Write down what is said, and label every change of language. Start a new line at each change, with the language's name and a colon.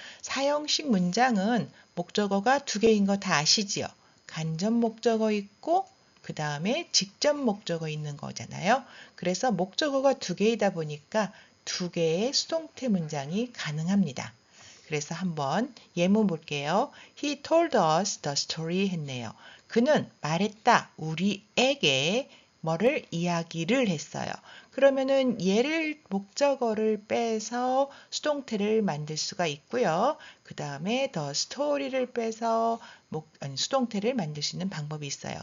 Korean: 사형식 문장은 목적어가 두 개인 거 다 아시지요? 간접 목적어 있고 그 다음에 직접 목적어 있는 거잖아요. 그래서 목적어가 두 개이다 보니까 두 개의 수동태 문장이 가능합니다. 그래서 한번 예문 볼게요.
English: He told us the story
Korean: 했네요. 그는 말했다. 우리에게 뭐를 이야기를 했어요. 그러면은 얘를 목적어를 빼서 수동태를 만들 수가 있고요. 그 다음에 the story를 빼서 수동태를 만들 수 있는 방법이 있어요.